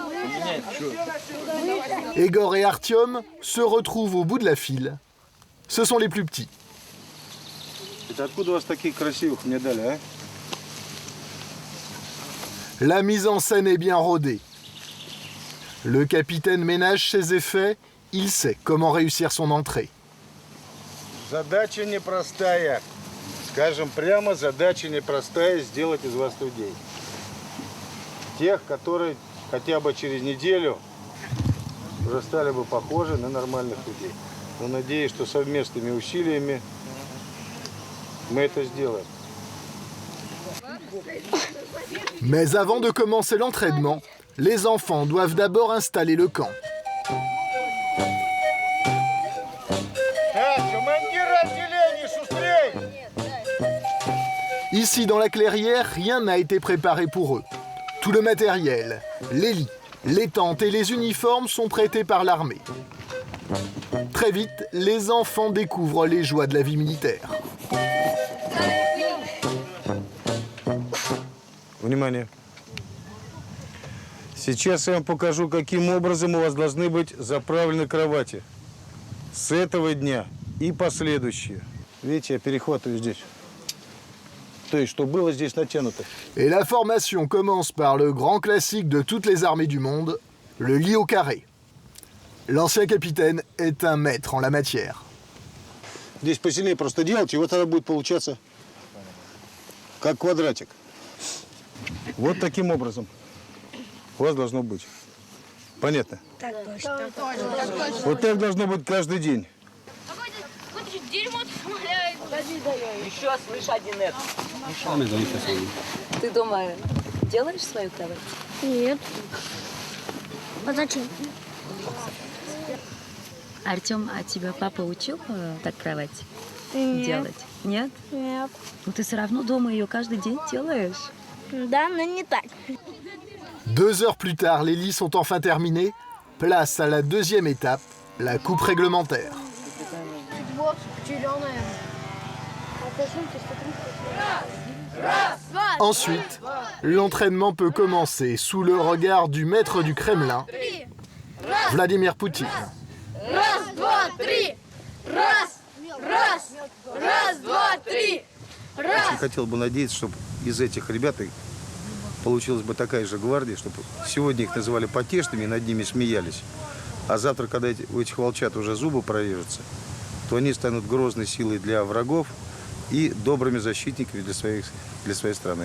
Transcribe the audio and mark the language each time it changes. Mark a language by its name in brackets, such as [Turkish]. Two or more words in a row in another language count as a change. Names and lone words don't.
[French] Egor et Artyom se retrouvent au bout de la file. Ce sont les plus petits. La mise en scène est bien rodée. Le capitaine ménage ses effets, il sait comment réussir son entrée. [Russian] Задача непростая. Скажем прямо, задача непростая сделать из вас людей. Тех, которые хотя бы через неделю уже стали бы похожи на нормальных людей. Но надеюсь, что совместными усилиями мы это сделаем. [French] Mais avant de commencer l'entraînement, les enfants doivent d'abord installer le camp. Ici, dans la clairière, rien n'a été préparé pour eux. Tout le matériel, les lits, les tentes et les uniformes sont prêtés par l'armée. Très vite, les enfants découvrent les joies de la vie militaire. [Russian] Внимание. Сейчас я вам покажу, каким образом у вас должны быть заправлены кровати. С этого дня и последующие. Видите, я перехватываю здесь. То есть, что было здесь натянуто. [French] Et la formation commence par le grand classique de toutes les armées du monde, le lit au carré. L'ancien capitaine est un maître en la matière. [Russian] Здесь посильнее просто делать, и вот тогда будет получаться как квадратик. Вот таким образом у вас должно быть. Понятно? Так точно. Вот так должно быть каждый день. Еще слышь, один это. Ты дома делаешь свою кровать? Нет. А зачем? Артем, а тебя папа учил так кровать делать? Нет? Нет. Ну ты все равно дома ее каждый день делаешь. Да, но не так. [French] 2 heures plus tard, les lits sont enfin terminés. Place à la deuxième étape, la coupe réglementaire. Ensuite, l'entraînement peut commencer sous le regard du maître du Kremlin, Vladimir Poutine. [Russian] Раз, два, три. Раз, раз, раз, два, три. Очень хотел бы надеяться, чтобы из этих ребят получилась бы такая же гвардия, чтобы сегодня их называли потешными и над ними смеялись. А завтра, когда у этих волчат уже зубы прорежутся, то они станут грозной силой для врагов и добрыми защитниками для своей страны.